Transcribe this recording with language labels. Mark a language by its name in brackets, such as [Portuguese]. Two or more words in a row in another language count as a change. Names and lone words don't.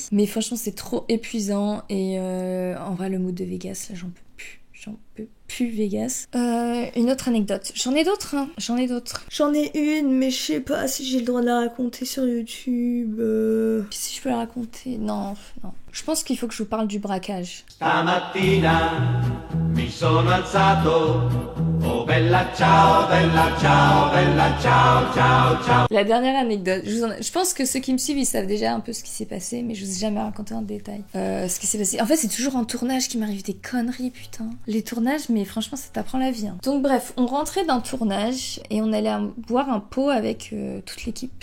[French] Mais franchement, c'est trop épuisant. Et en vrai, le mood de Vegas, là, j'en peux plus Vegas. Une autre anecdote. J'en ai d'autres, hein. J'en ai une, mais je sais pas si j'ai le droit de la raconter sur YouTube. Si je peux la raconter. Non. Je pense qu'il faut que je vous parle du braquage. [Italian] Stamattina mi sono alzato. Oh bella ciao, bella ciao, bella ciao, ciao, ciao. [French] La dernière anecdote. Je pense que ceux qui me suivent, ils savent déjà un peu ce qui s'est passé, mais je vous ai jamais raconté en détail. Ce qui s'est passé. En fait, c'est toujours en tournage qu'il m'arrive des conneries, putain. Les tournages, mais franchement, ça t'apprend la vie. Hein. Donc bref, on rentrait d'un tournage et on allait boire un pot avec toute l'équipe.